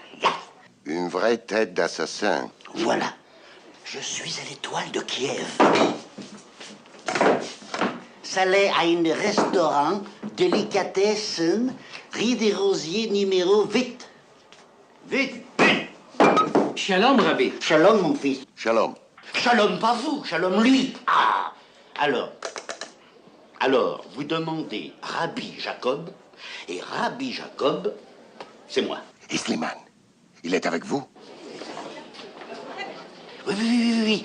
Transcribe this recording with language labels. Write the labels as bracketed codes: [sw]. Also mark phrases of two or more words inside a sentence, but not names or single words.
[fr] Une vraie tête d'assassin. Voilà. Je suis à l'étoile de Kiev. Salé à un restaurant, délicatessen, rue des Rosiers, numéro 8. Vite, vite. [he] שלום, רבי. Shalom, [fr] mon fils. Shalom. Shalom, pas vous, shalom, lui. Ah. Alors, vous demandez Rabbi Jacob, et Rabbi Jacob, c'est moi. Et Slimane, il est avec vous? Oui.